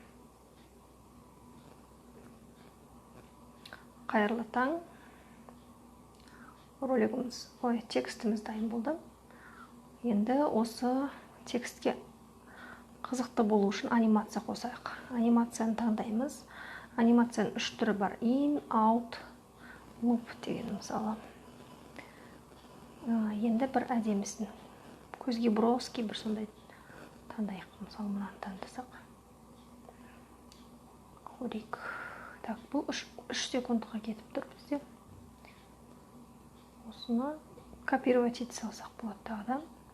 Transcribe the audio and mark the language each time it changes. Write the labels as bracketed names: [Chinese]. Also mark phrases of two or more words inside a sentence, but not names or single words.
[Kazakh] Қайырлы таң. Ролигіміз, текстіміз дайын болды. Енді осы текстке қызықты болу үшін анимация қосайық. Анимацияны таңдаймыз. Анимацияның 3 түрі бар. [English] In, out, loop [Kazakh] деген, мысалы. Енді бір әдемісін. Көзге броски бір сондай таңдайық. Мысалы, мұнан таңдасақ. Көрейік. Так, бұл 3 секундқа кетіп тұр бізде. Осыны копировать ете салсақ болады тағыдан.